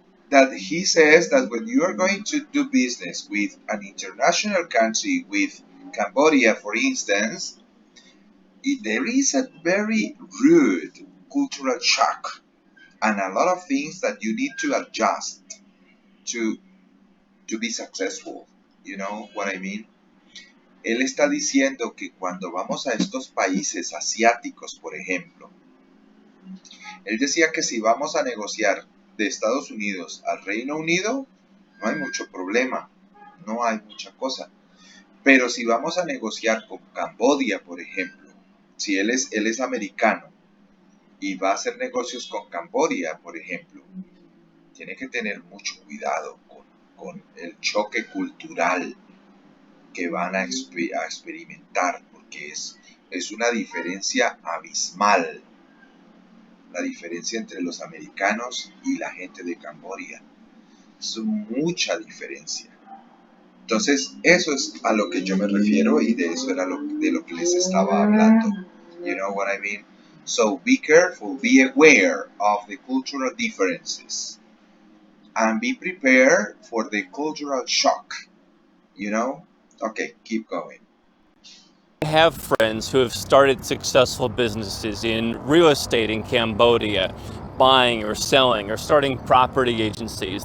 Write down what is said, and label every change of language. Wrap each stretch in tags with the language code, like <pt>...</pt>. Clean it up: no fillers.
<en>That he says that when you are going to do business with an international country, with Cambodia, for instance, there is a very rude cultural shock and a lot of things that you need to adjust to be successful. You know what I mean?</en> <es>Él está diciendo que cuando vamos a estos países asiáticos, por ejemplo, él decía que si vamos a negociar de Estados Unidos al Reino Unido, no hay mucho problema, no hay mucha cosa. Pero si vamos a negociar con Cambodia, por ejemplo, si él es americano y va a hacer negocios con Cambodia, por ejemplo, tiene que tener mucho cuidado con el choque cultural que van a experimentar, porque es una diferencia abismal, la diferencia entre los americanos y la gente de Cambodia. Es mucha diferencia. Entonces, eso es a lo que yo me refiero y de eso era de lo que les estaba hablando.</es> <en>You know what I mean? So be careful, be aware of the cultural differences and be prepared for the cultural shock. You know? Okay, keep going. I have friends who have started successful businesses in real estate in Cambodia, buying or selling or starting property agencies.</en>